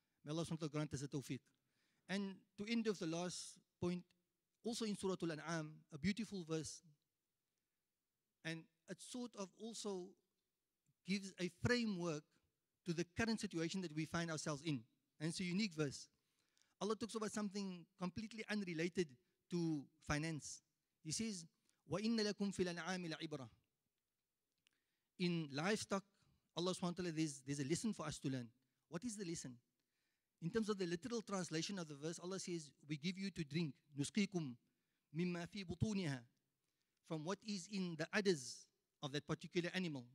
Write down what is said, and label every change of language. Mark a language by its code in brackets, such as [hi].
[en] May Allah SWT grant us the tawfiq. And to end of the last point, also in Surah Al-An'am, a beautiful verse, and it sort of also gives a framework to the current situation that we find ourselves in. And it's a unique verse. Allah talks about something completely unrelated to finance. He says, [ar] وَإِنَّ لَكُمْ فِي الْأَنْعَامِ لَعِبْرَةً. [en] In livestock, Allah subhanahu wa ta'ala, there's a lesson for us to learn. What is the lesson? In terms of the literal translation of the verse, Allah says, we give you to drink, [ar] نُسْقِيكُمْ مِمَّا فِي بُطُونِهَا, [en] from what is in the udders of that particular animal.